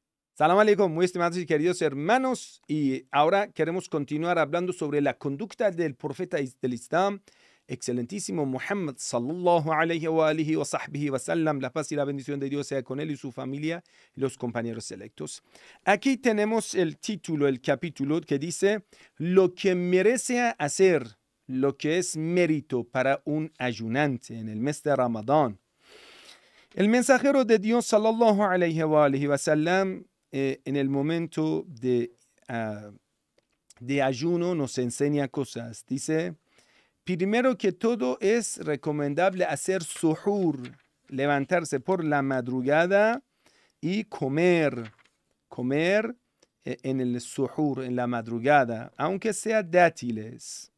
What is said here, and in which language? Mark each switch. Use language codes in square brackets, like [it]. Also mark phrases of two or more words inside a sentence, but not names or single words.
[ar] سلام عليكم, [es] muy estimados y queridos hermanos, y ahora queremos continuar hablando sobre la conducta del profeta del Islam, excelentísimo Muhammad [ar] صلى الله عليه وآله وصحبه وسلم. [es] La paz y la bendición de Dios sea con él y su familia y los compañeros selectos. Aquí tenemos el título, el capítulo que dice lo que merece hacer, lo que es mérito para un ayunante en el mes de Ramadán. El mensajero de Dios [ar] صلى الله عليه وسلم [es] en el momento de ayuno nos enseña cosas. Dice, primero que todo es recomendable hacer suhur, levantarse por la madrugada y comer en el suhur, en la madrugada, aunque sea dátiles.